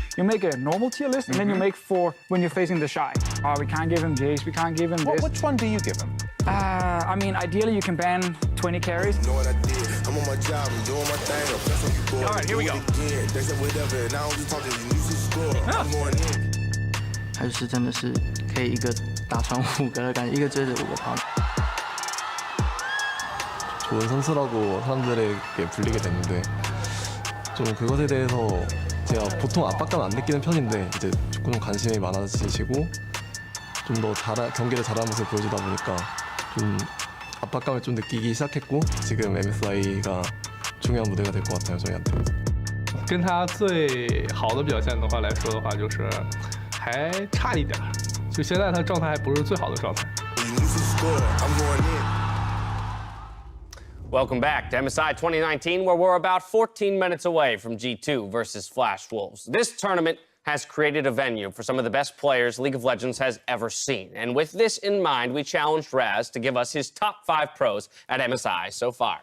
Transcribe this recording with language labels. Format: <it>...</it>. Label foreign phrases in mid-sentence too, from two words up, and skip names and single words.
<en>You make a normal tier list, and then you make 4 when you're facing the Shy. We can't give him Jace, we can't give him this. Which one do you give him? I mean, ideally you can ban 20 carries. You know what I did? I'm on my job. I'm doing my thing. I'm just on record. All right, here we go. They said whatever, and I don't just talk to you. You should score. I'm going in.</en> <zh>还是真的是可以一个打穿5个的感觉，一个追着5个跑。</zh> <ko>좋은 선수라고 사람들에게 불리게 됐는데 좀 그것에 대해서 제가 보통 압박감 안 느끼는 편인데 이제 조금 관심이 많아지시고 좀 더 경기를 잘하는 모습을 보여주다 보니까 좀 압박감을 좀 느끼기 시작했고 지금 MSI가 중요한 무대가 될 것 같아요 저희한테.</ko> <zh>跟他最好的表现的话来说的话，就是还差一点，就现在他状态还不是最好的状态。</zh> <en>Welcome back to MSI 2019, where we're about 14 minutes away from G2 versus Flash Wolves. This tournament has created a venue for some of the best players League of Legends has ever seen. And with this in mind, we challenged Raz to give us his top 5 pros at MSI so far.</en>